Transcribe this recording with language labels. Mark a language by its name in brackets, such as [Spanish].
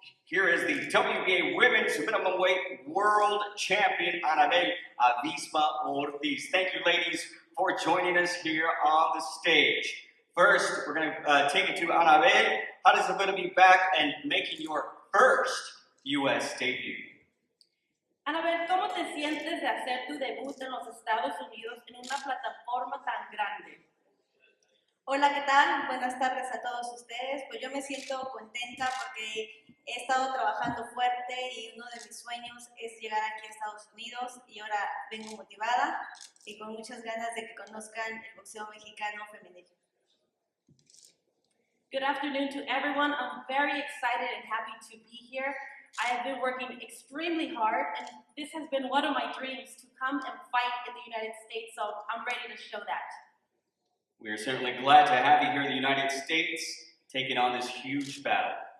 [English] Here is the WBA Women's Minimum Weight World Champion, ANABEL ORTIZ. Thank you, ladies, for joining us here on the stage. First, we're going to take it to ANABEL. How does it feel to be back and making your first U.S. debut? [Spanish] ANABEL, ¿cómo te sientes de hacer tu debut en los Estados Unidos en una plataforma tan grande? Hola, ¿qué tal? Buenas tardes a todos ustedes. Pues yo me siento contenta porque he estado trabajando fuerte y uno de mis sueños es llegar aquí a Estados Unidos y ahora vengo motivada y con muchas ganas de que conozcan el boxeo mexicano femenino. [English] Good afternoon to everyone. I'm very excited and happy to be here. I have been working extremely hard, and this has been one of my dreams to come and fight in the United States, so I'm ready to show that. We are certainly glad to have you here in the United States, taking on this huge battle.